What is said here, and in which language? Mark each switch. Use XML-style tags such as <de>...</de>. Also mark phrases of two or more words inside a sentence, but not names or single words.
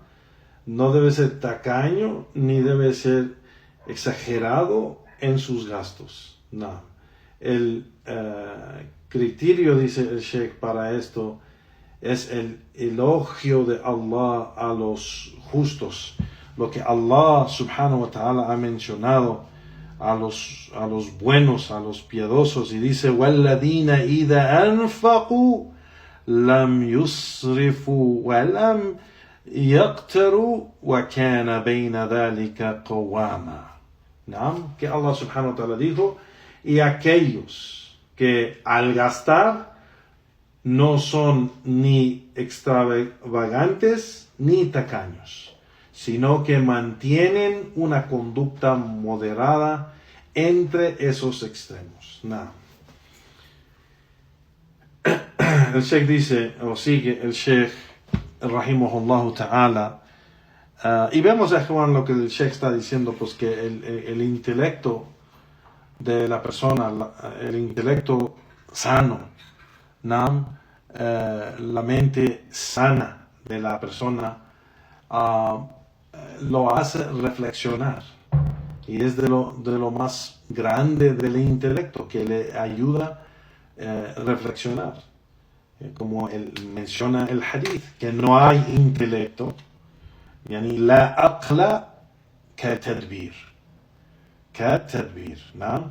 <es>No debe ser tacaño ni debe ser exagerado en sus gastos, no. El criterio, dice el Sheikh, para esto es el elogio de Allah a los justos, lo que Allah</es> <ar>سبحانه وتعالى</ar> <es>ha mencionado a los buenos, a los piadosos, y dice</es> <ar>وَالَّذِينَ إِذَا أَنفَقُوا لَمْ يُسْرِفُوا وَلَمْ يَقْتَرُوا وَكَانَ بَيْنَ ذَلِكَ قَوَامًا.</ar> <es>¿No? Que Allah</es> <ar>سبحانه وتعالى</ar> <es>dijo, y aquellos que al gastar no son ni extravagantes ni tacaños, sino que mantienen una conducta moderada entre esos extremos. No. El Sheikh dice, o sigue el Sheikh</es> <ar>رحمه الله تعالى,</ar> <es>y vemos a Juan lo que el Sheikh está diciendo, pues que el intelecto de la persona, el intelecto sano, ¿no? La mente sana de la persona lo hace reflexionar, y es de lo más grande del intelecto, que le ayuda a reflexionar, como él menciona el hadith, que no hay intelecto,</es> <ar>يعني لا عقل كتدبير,</ar> <es>¿no?</es>